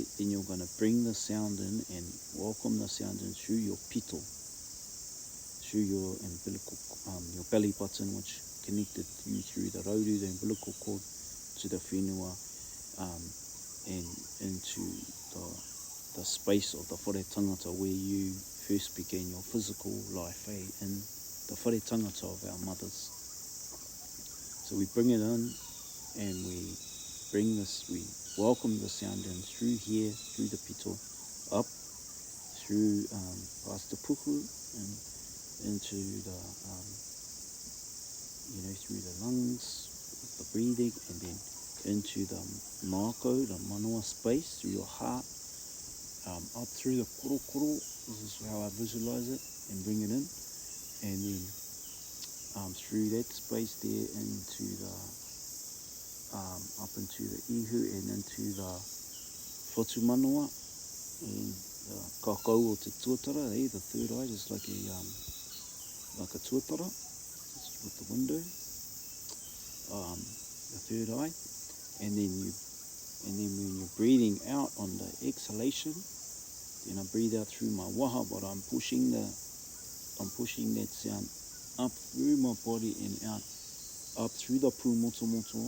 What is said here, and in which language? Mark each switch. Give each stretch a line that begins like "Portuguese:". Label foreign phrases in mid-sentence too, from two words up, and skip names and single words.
English: Then you're going to bring the sound in and welcome the sound in through your pito, through your umbilical, your belly button, which connected you through the rauru, the umbilical cord, to the whenua, and into the space of the
Māori: whare tangata
English: where you first began your physical life, in the
Māori: whare tangata
English: of our mothers. So we bring it in, and we welcome the sound in through here, through the pito, up, through past the puhu, and into the, through the lungs, the breathing, and then into the mako, the manoa space, through your heart, up through the korokoro. This is how I visualize it, and bring it in, and then through that space there into the, up into the ihu and into the
Māori: whatu manoa, and the kakau o te tuatara,
English: the third eye, just like a tuatara, with the window, the third eye, and then when you're breathing out on the exhalation, then I breathe out through my waha, but I'm pushing that sound up through my body and out, up through the
Māori: pū moto moto.